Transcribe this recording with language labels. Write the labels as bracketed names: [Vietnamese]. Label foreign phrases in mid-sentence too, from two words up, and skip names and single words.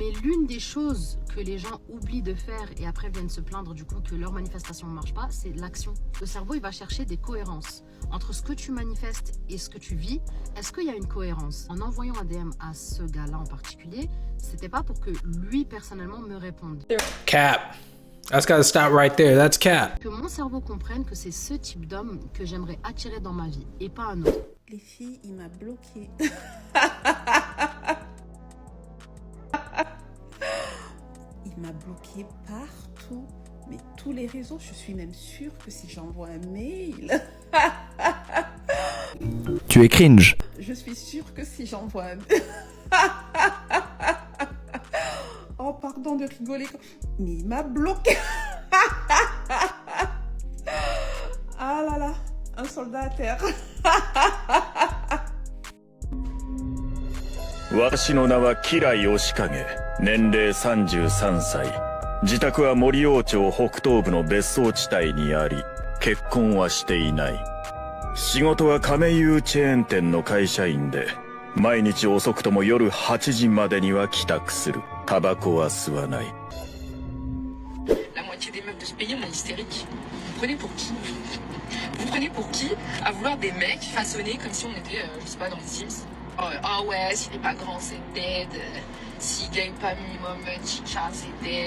[French] Mais l'une des choses que les gens oublient de faire et après viennent se plaindre du coup que leur manifestation ne marche pas, c'est l'action. Le cerveau, il va chercher des cohérences entre ce que tu manifestes et ce que tu vis. Est-ce qu'il y a une cohérence? En envoyant un DM à ce gars-là en particulier, c'était pas pour que lui personnellement me réponde. Cap. [English] That's gotta stop right there. That's cap. [French] Que mon cerveau comprenne que c'est ce type d'homme que j'aimerais attirer dans ma vie et pas un autre. Les filles, il m'a bloqué. Il m'a bloqué partout. Mais tous les réseaux, je suis même sûre que si j'envoie un mail... Tu es cringe. Je suis sûre que si j'envoie un... Oh, pardon de rigoler. Mais il m'a bloqué. Ah là là, un soldat à terre. [Japanese] 私の名は吉良義景、年齢33歳。自宅は森王町北東部の別荘地帯にあり、結婚はしていない。仕事は亀有チェーン店の会社員で、毎日遅くとも夜8時までには帰宅する。タバコは吸わない。 [French] La moitié des meufs de ce pays, on est hystériques. Vous prenez pour qui? Vous prenez pour qui à vouloir des mecs façonnés comme si on était, je sais pas, dans les Sims? Ah ouais, s'il est pas grand, c'est dead. S'il gagne pas minimum chicha, c'est dead.